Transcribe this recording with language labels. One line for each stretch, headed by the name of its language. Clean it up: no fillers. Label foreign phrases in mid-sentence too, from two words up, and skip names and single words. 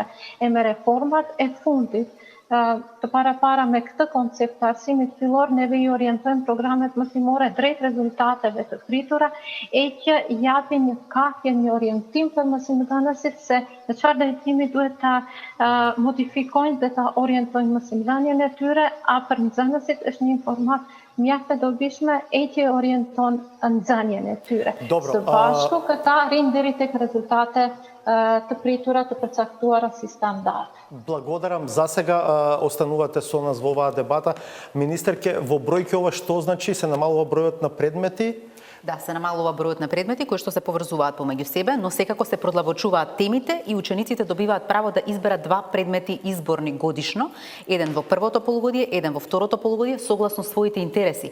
Albanian: E me reformat e fundit, të para me këtë koncept të arsimit fillor, neve I orientojmë programet mësimore drejt rezultateve të pritura, e që japin një kafje, një orientim për mësimdhënësit se në çfarë drejtimi duhet ta modifikojnë dhe ta orientojnë mësimdhënien e tyre, a për nxënësit është një informat mjaft e dobishme e që orienton nxënien e tyre. Së bashku këta rrin deri tek rezultate të pritura të përcaktuara si standard.
Macedonian: Благодарам. Засега останувате со нас во оваа дебата. Министерке, во бројки ова што значи? Се намалува бројот на предмети? Да, се намалува бројот на предмети кои што се поврзуваат помеѓу себе, но секако се продлабочуваат темите и учениците добиваат право да изберат 2 предмети изборни годишно, еден во првото полугодие, еден во второто полугодие, согласно своите интереси.